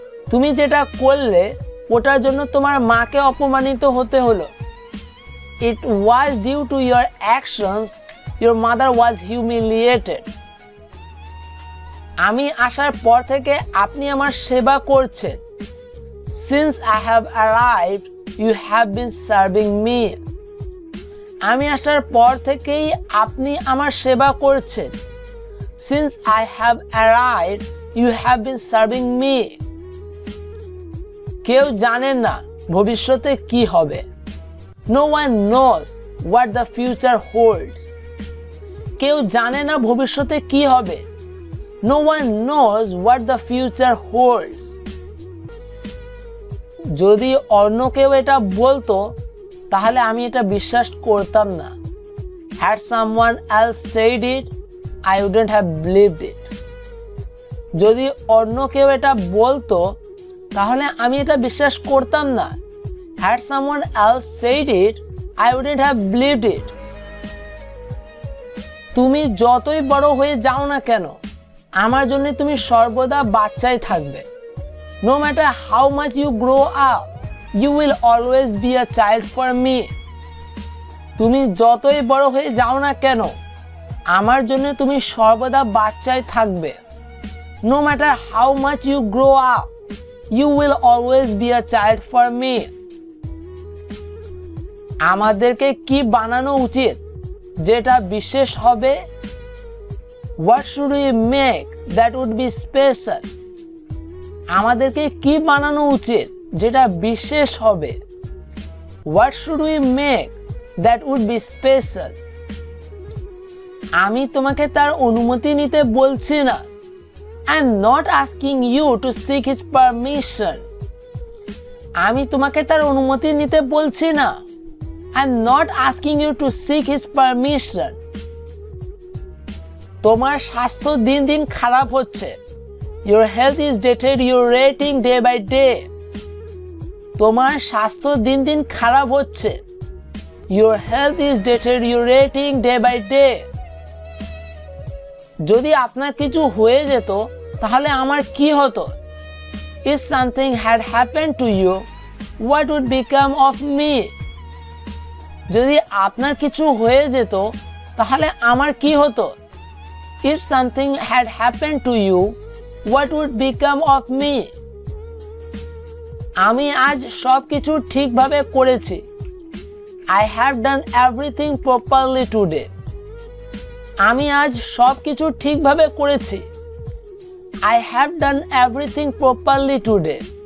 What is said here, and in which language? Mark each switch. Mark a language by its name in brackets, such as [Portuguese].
[Bangla] তুমি যেটা করলে ওটার জন্য তোমার মাকে অপমানিত হতে হলো। [English] It was due to your actions your mother was humiliated. [Bangla] আমি আসার পর থেকে আপনি আমার সেবা করছেন। [English] Since I have arrived you have been serving me. [Bangla] আমি আসার পর থেকেই আপনি আমার সেবা করছেন। [English] Since I have arrived you have been serving me. [Bangla] কেউ জানে না ভবিষ্যতে কি হবে। [English] No one knows what the future holds. [Bangla] কেউ জানে না ভবিষ্যতে কি হবে। [English] No one knows what the future holds. [Bangla] যদি অন্য কেউ এটা বলতো তাহলে আমি এটা বিশ্বাস করতাম না। [English] Had someone else said it, I wouldn't have believed it. [Bangla] যদি অন্য কেউ এটা বলতো তাহলে আমি এটা বিশ্বাস করতাম না। [English] Had someone else said it, I wouldn't have believed it. [Bangla] তুমি যতই বড় হয়ে যাও না কেন আমার জন্য তুমি সর্বদা বাচ্চাই থাকবে। [English] No matter how much you grow up, you will always be a child for me. [Bangla] তুমি যতই বড় হয়ে যাও না কেন আমার জন্য তুমি সর্বদা বাচ্চাই থাকবে। [English] No matter how much you grow up, you will always be a child for me. [Bangla] আমাদেরকে কি বানানো উচিত যেটা বিশেষ হবে? [English] What should we make that would be special? [Bangla] আমাদেরকে কি বানানো উচিত যেটা বিশেষ হবে? [English] What should we make that would be special? [Bangla] আমি তোমাকে তার অনুমতি নিতে বলছি না। [English] I am not asking you to seek his permission. [Bangla] আমি তোমাকে তার অনুমতি নিতে বলছি না। [English] I am not asking you to seek his permission. [Bangla] তোমার স্বাস্থ্য দিন দিন খারাপ হচ্ছে। [English] Your health is deteriorating day by day. [Bangla] তোমার স্বাস্থ্য দিন দিন খারাপ হচ্ছে। [English] Your health is deteriorating day by day. [Bangla] যদি আপনার কিছু হয়ে যেত তাহলে আমার কি হতো? [English] If something had happened to you, what would become of me? [Bangla] যদি আপনার কিছু হয়ে যেত তাহলে আমার কি হতো? [English] If something had happened to you, what would become of me? [Bangla] আমি আজ সবকিছু ঠিকভাবে করেছি। [English] I have done everything properly today. [Bangla] আমি আজ সবকিছু ঠিকভাবে করেছি। [English] I have done everything properly today.